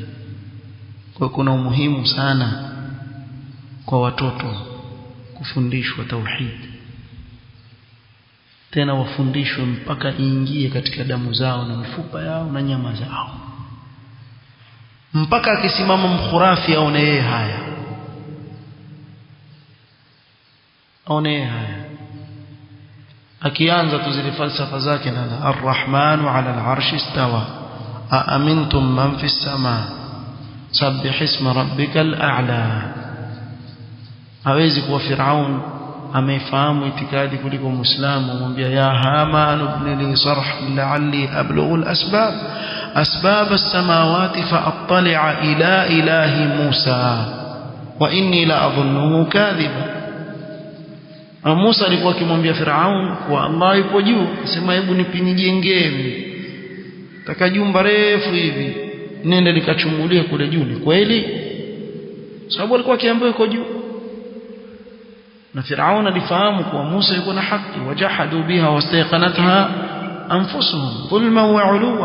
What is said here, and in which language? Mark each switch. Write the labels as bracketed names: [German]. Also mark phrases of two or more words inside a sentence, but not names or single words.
[Swahili] Kwa kuna umuhimu sana kwa watoto kufundishwa tauhid, tena wafundishwe mpaka iingie katika damu zao na mifupa yao na nyama zao, mpaka akisimama mkhurafi aone yeye haya, akianza tu zile falsafa zake na [Arabic] الرحمن وعلى العرش استوى أأمنتم من في السماء سبح اسم ربك الأعلى. [Swahili] Hawezi kuwa Firaun amefahamu itikadi kuliko Muislamu, amwambia [Arabic] يا هامان ابن لي صرحا لعلي أبلغ الأسباب السماوات فأطلع إلى إله موسى وإني لأظنه كاذبا. [Swahili] Musa alikuwa akimwambia Firaun kwa Allah yupo juu, sema hebu nipinijengee taka jumba refu hivi, nenda nikachungulie kule juu, ni kweli? Sababu alikuwa akiambiwa yuko juu. Na Firaun alifahamu kwa Musa yuko na haki, [Arabic] وجحدوا بها واستيقنتها أنفسهم ظلما وعلوا.